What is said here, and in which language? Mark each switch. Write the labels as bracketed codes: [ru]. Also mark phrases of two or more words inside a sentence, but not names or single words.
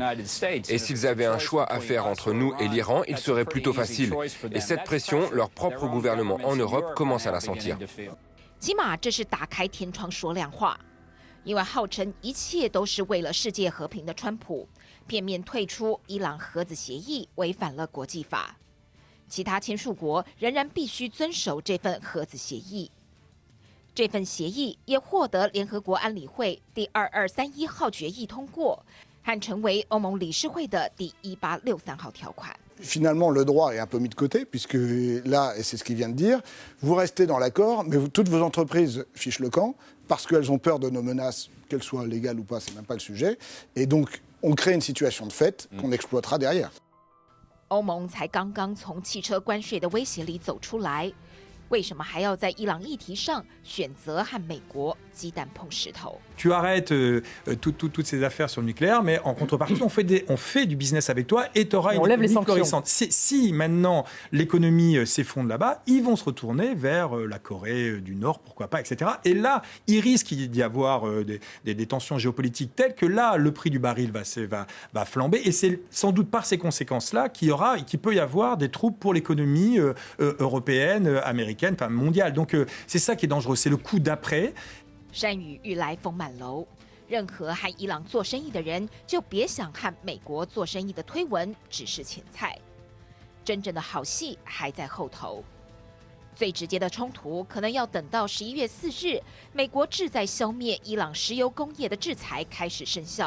[fr] Et s'ils avaient un choix à faire entre nous et l'Iran, il serait plutôt facile. Et cette pression, leur propre gouvernement en Europe commence à la sentir. [zh] 起码这是打开天窗说亮话。 因为号称一切都是为了世界和平的川普，片面退出伊朗核子协议，违反了国际法。其他签署国仍然必须遵守这份核子协议。这份协议也获得联合国安理会第2231号决议通过，和成为欧盟理事会的第1863号条款。 [fr] Finalement, le droit est un peu mis de côté, puisque là, et c'est ce qu'il vient de dire, vous restez dans l'accord, mais toutes vos entreprises fichent le camp, parce qu'elles ont peur de nos menaces, qu'elles soient légales ou pas, c'est même pas le sujet. Et donc, on crée une situation de fait qu'on exploitera derrière. [zh] 欧盟才刚刚从汽车关税的威胁里走出来，为什么还要在伊朗议题上选择和美国鸡蛋碰石头？ [fr] Tu arrêtes toutes ces affaires sur le nucléaire, mais en contrepartie, on fait du business avec toi et tu auras une économie florissante. Si maintenant l'économie s'effondre là-bas, ils vont se retourner vers la Corée du Nord, pourquoi pas, etc. Et là, il risque d'y avoir des tensions géopolitiques telles que là, le prix du baril va flamber. Et c'est sans doute par ces conséquences-là qu'il peut y avoir des troubles pour l'économie européenne, américaine, enfin mondiale. Donc c'est ça qui est dangereux, c'est le coup d'après. [zh] 山雨欲来风满楼，任何和伊朗做生意的人就别想和美国做生意的推文只是前菜，真正的好戏还在后头。最直接的冲突可能要等到11月4日，美国志在消灭伊朗石油工业的制裁开始生效。